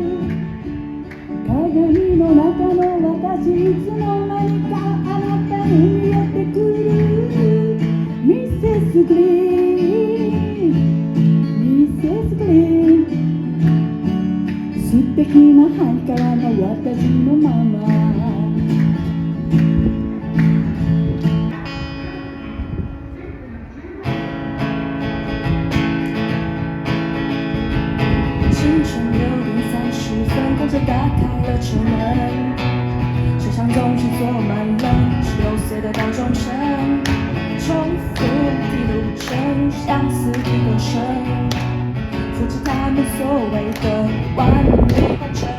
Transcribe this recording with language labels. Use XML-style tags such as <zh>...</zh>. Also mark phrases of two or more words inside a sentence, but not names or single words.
<ja>鏡の中の私いつの間にかあなたに見えてくる。ミセスグリーンミセスグリーン、素敵なハイカラな私のママ。</ja> <zh>清晨6点30分，公车打开了车门，车上总是坐满了16岁的高中生，重复的路程，相似的歌声，复制他们所谓的完美工程。</zh>